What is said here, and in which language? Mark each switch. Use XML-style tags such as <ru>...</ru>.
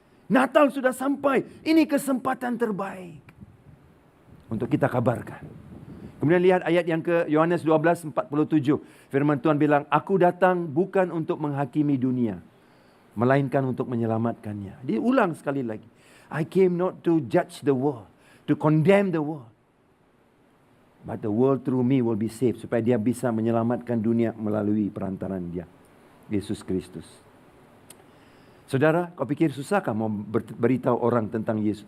<id>Natal sudah sampai. Ini kesempatan terbaik untuk kita kabarkan. Kemudian lihat ayat yang ke Yohanes 12:47. Firman Tuhan bilang, aku datang bukan untuk menghakimi dunia, melainkan untuk menyelamatkannya. Dia ulang sekali lagi.</id> <en>I came not to judge the world, to condemn the world. But the world through me will be saved.</en> <id>Supaya dia bisa menyelamatkan dunia melalui perantaran dia, Yesus Kristus. Saudara, kau pikir susahkah mau beritahu orang tentang Yesus?</id>